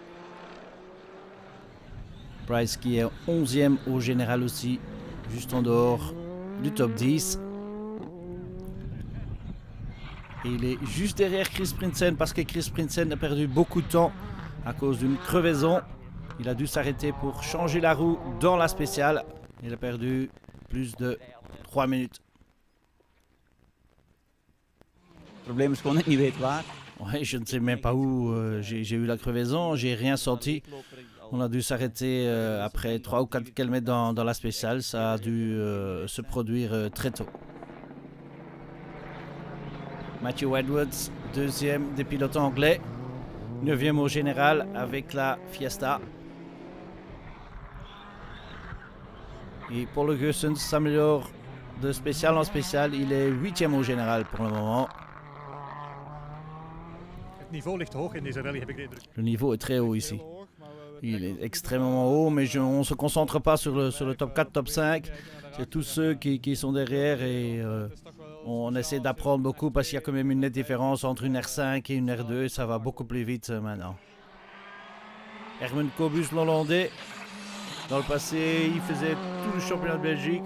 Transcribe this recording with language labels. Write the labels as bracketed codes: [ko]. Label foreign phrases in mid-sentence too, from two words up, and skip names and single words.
[fr] Price qui est 11e au général aussi, juste en dehors du top 10. Et il est juste derrière Chris Prinsen parce que Chris Prinsen a perdu beaucoup de temps à cause d'une crevaison. Il a dû s'arrêter pour changer la roue dans la spéciale. Il a perdu plus de 3 minutes. [nl] Het probleem is gewoon dat ik niet weet waar. [fr] Ouais, je ne sais même pas où j'ai eu la crevaison, j'ai rien senti. On a dû s'arrêter après 3 ou 4 km dans la spéciale. Ça a dû se produire très tôt. Matthew Edwards, deuxième des pilotes anglais. 9e au général avec la Fiesta. Et Paul Augustens s'améliore de spécial en spécial. Il est 8e au général pour le moment. [nl] Het niveau ligt hoog in deze rally, heb ik de indruk. [fr] Le niveau est très haut ici. Il est extrêmement haut, mais on ne se concentre pas sur le top 4, top 5. C'est tous ceux qui sont derrière et on essaie d'apprendre beaucoup parce qu'il y a quand même une nette différence entre une R5 et une R2 et ça va beaucoup plus vite maintenant. Herman Kobus, l'Hollandais. Dans le passé, il faisait tout le championnat de Belgique.